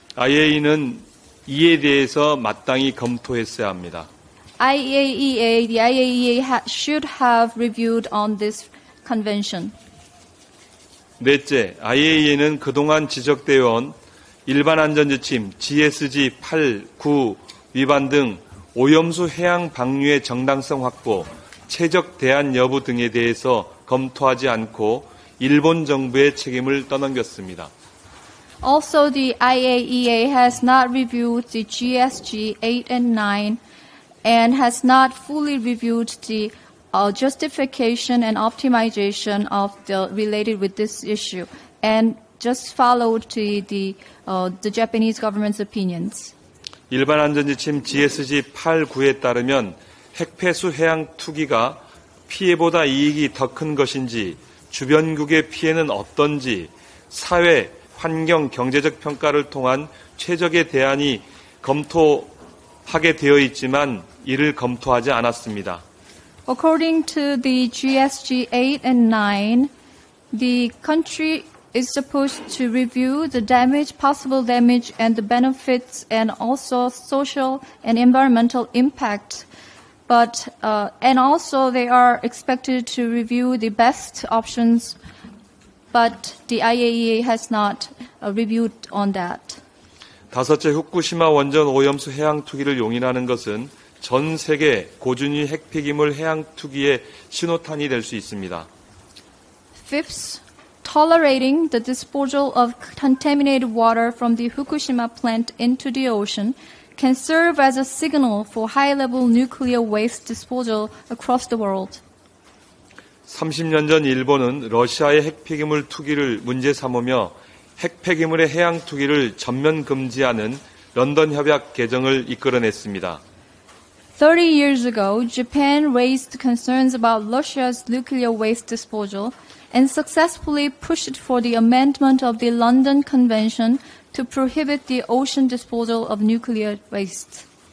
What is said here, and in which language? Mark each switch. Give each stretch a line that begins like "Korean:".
Korean: IAEA는 이에 대해서 마땅히 검토했어야 합니다.
English: The IAEA should have reviewed on this convention.
Korean: 넷째, IAEA는 그동안 지적되어 온 일반안전지침 GSG 8, 9 위반 등 오염수 해양 방류의 정당성 확보, 최적 대안 여부 등에 대해서 검토하지 않고 일본 정부의 책임을 떠넘겼습니다.
English: Also, the IAEA has not reviewed the GSG 8 and 9 and has not fully reviewed the justification and optimization of the related with this issue and just followed the Japanese government's opinions.
Korean: 일반 안전지침 GSG 8, 9에 따르면 핵폐수 해양 투기가 피해보다 이익이 더 큰 것인지, 주변국의 피해는 어떤지, 사회, 환경, 경제적 평가를 통한 최적의 대안이 검토하게 되어 있지만 이를 검토하지 않았습니다.
English: According to the GSG 8 and 9, the country is supposed to review the possible damage and the benefits and also social and environmental impact. And also they are expected to review the best options, but the IAEA has not reviewed on that.
Korean: 다섯째, 후쿠시마 원전 오염수 해양 투기를 용인하는 것은 전 세계 고준위 핵폐기물 해양 투기의 신호탄이 될 수 있습니다.
English: Fifth, tolerating the disposal of contaminated water from the Fukushima plant into the ocean can serve as a signal for high-level nuclear waste disposal across the world.
Korean: 30년 전 일본은 러시아의 핵폐기물 투기를 문제 삼으며 핵폐기물의 해양 투기를 전면 금지하는 런던 협약 개정을 이끌어냈습니다.
English: 30 years ago, Japan raised concerns about Russia's nuclear waste disposal and successfully pushed for the amendment of the London Convention to prohibit the ocean disposal of nuclear waste.